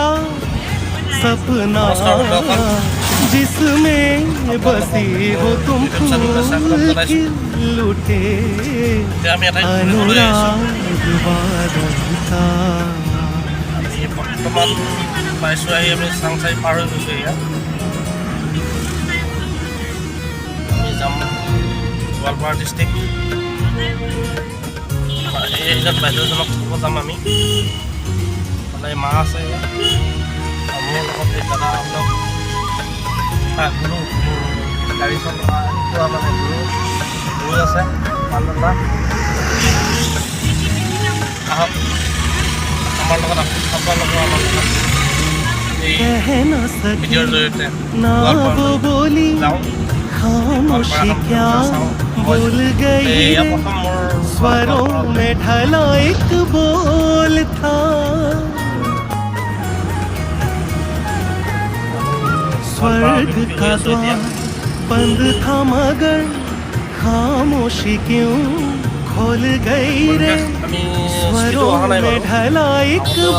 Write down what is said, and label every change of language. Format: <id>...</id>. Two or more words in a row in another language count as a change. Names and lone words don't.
<hi>सपना जिसमें बसी हो तुम फूल खिल उठे अनुराग बादल का</hi> <as>বৰ্তমান পাইছোঁ আহি আমি চাংচাই পাৰ হৈ গৈছোঁ ইয়াত আমি যাম গোৱালপাৰা ডিষ্ট্ৰিক্ট এইজন বাইদেউজনক ক'ব যাম আমি মানে মা আছে মোৰ লগত এই দাদা অলপ গুৰু গাড়ী চলোৱা মানে গুৰু আছে মানদণ্ডা আহক আমাৰ লগত আপোনালোকৰ আমাৰ লগত এই ভিডিঅ'ৰ জৰিয়তে</as> <hi>बोली खामोशी क्या बोल गई स्वरों में ढला एक बोल था स्वर्ग का द्वार बंद था मगर खामोशी क्यों खोल गई रे स्वरों में ढला एक</hi>